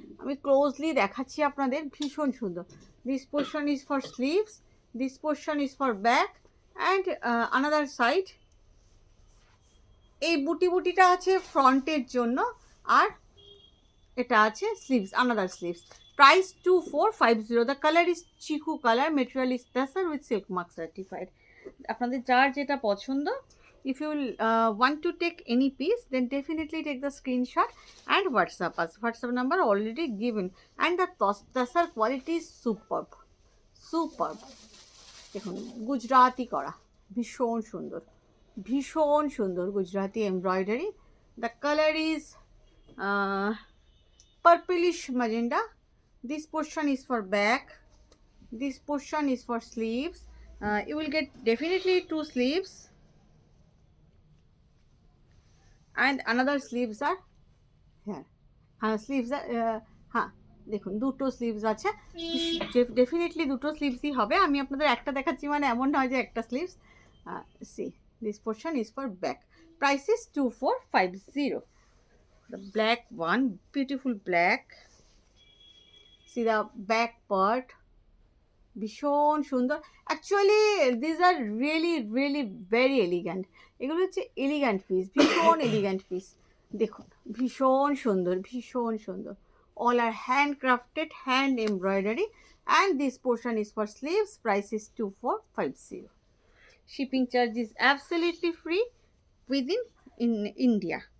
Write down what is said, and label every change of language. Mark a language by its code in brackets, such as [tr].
[bn] আমি ক্লোজলি দেখাচ্ছি আপনাদের, ভীষণ সুন্দর। [en] This portion is for sleeves, this portion is for back and another side. [bn] এই বুটিটা আছে ফ্রন্টের জন্য, আর এটা আছে sleeves, [en] Another sleeves. Price 2450। The colour is chikoo colour, material is tussar with silk mark certified. [bn] আপনাদের যার যেটা পছন্দ, [en] if you want to take any piece, then definitely take the screenshot and WhatsApp us. WhatsApp number already given, and the tasar quality is superb, superb. [bn] দেখুন গুজরাটি করা, ভীষণ সুন্দর, ভীষণ সুন্দর Gujarati embroidery. [en] The colour is purplish magenta. This portion is for back, this portion is for sleeves. You will get definitely 2 sleeves and another sleeves are here. Sleeves are [bn] হ্যাঁ দেখুন দুটো sleeves আছে, ডেফিনেটলি দুটো স্লিভসই হবে। আমি আপনাদের একটা দেখাচ্ছি মানে এমন নয় যে একটা sleeves. [en] See this portion is for back. Price is 2450। The black one, beautiful black. See the back part, [bn] ভীষণ সুন্দর। [en] Actually this are really really very elegant. [bn] এগুলো হচ্ছে এলিগ্যান্ট পিস, ভীষণ এলিগ্যান্ট পিস। দেখুন ভীষণ সুন্দর, ভীষণ সুন্দর। [en] All are hand crafted, hand embroidery, and this portion is for sleeves. Price is 2450। Shipping charge is absolutely free within India.